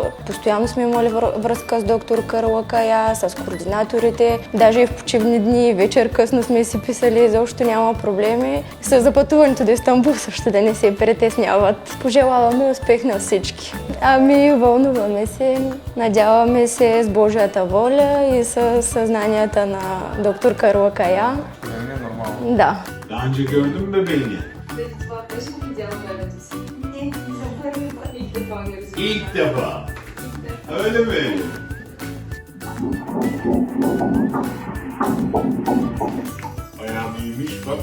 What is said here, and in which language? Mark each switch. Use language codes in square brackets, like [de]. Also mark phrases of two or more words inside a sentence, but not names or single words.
[bg] Постоянно сме имали връзка с доктор Карла Кая, с координаторите, даже и в почивни дни, вечер късно сме си писали, изобщо няма проблеми. С запътуването до Истанбул също да не се притесняват. Пожелаваме успех на всички. Вълнуваме се, надяваме се с Божията воля и с съзнанията на доктор Карла Кая. Да. [tr] Daha önce gördün mü bebeğini? Beş mi gidiyorum böyle diyorsun? Ne? İlk defa görüyoruz. İlk defa. Öyle mi? Bayağı büyümüş bak.